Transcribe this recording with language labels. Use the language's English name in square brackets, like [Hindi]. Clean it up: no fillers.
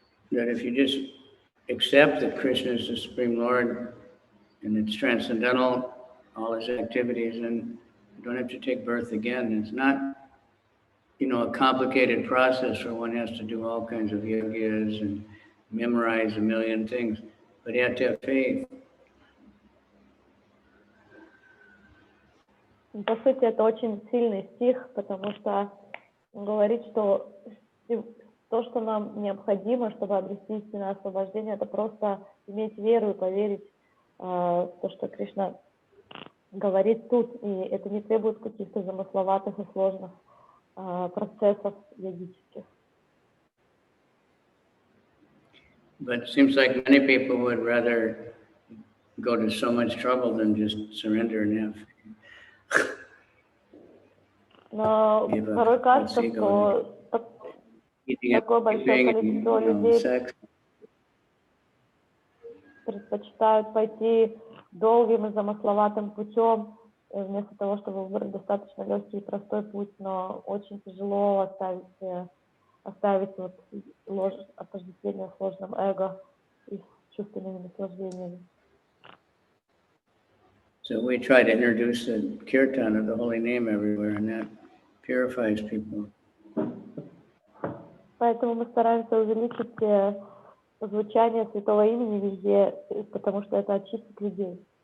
[English] That if you just accept that Krishna is the Supreme Lord and it's transcendental, all his activities, and you don't have to take birth again. It's not, a complicated process where one has to do all kinds of yogas and memorize a million things, but you have to have faith. [Russian] По сути, это очень сильный стих, потому что он говорит, что то, что нам необходимо, чтобы обрести истинное освобождение, это просто иметь веру и поверить в то, что Кришна говорит тут, и это не требует каких-то замысловатых и сложных процессов йогических. [English] But it seems like many people would rather go to so much trouble than just surrender and have faith. [Russian] Но порой кажется, что такое большое количество людей предпочитают пойти долгим и замысловатым путем, вместо того, чтобы выбрать достаточно легкий и простой путь, но очень тяжело оставить отождествление с ложным эго и с чувственными наслаждениями. [English] So we try to introduce the kirtan of the holy name everywhere, and that purifies people. [Russian] Поэтому мы стараемся увеличить звучание святого имени везде, потому что это очистит людей.